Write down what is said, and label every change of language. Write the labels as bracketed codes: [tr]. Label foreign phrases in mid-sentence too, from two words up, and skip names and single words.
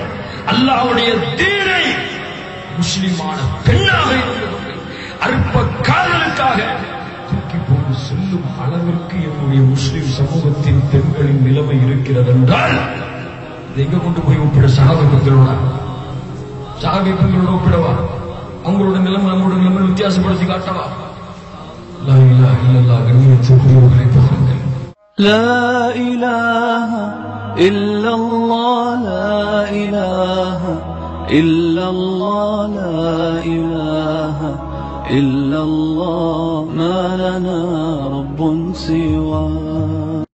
[ta] அல்லாஹ்வுடைய தீனை முஸ்லிமான பெண்ணாக இருந்து அற்ப காதலுக்காக தூக்கி போட்டு செல்லும் அளவிற்கு என்னுடைய முஸ்லிம் சமூகத்தின் பெண்களின் நிலைமை இருக்கிறது என்றால் இதை எங்க கொண்டு போய் ஒப்பிட? சஹாபி பெண்களோட ஒப்பிடவா? அவங்களோட நிலைமை நம்மளோட நிலைமை வித்தியாசப்படுத்தி காட்டவா? [ar] لا إله إلا الله [ta] கண்ணியத்திற்குரியவர்களை பாருங்கள். [ar] لا إله إلا الله لا إله إلا الله لا إله إلا الله ما لنا رب سواه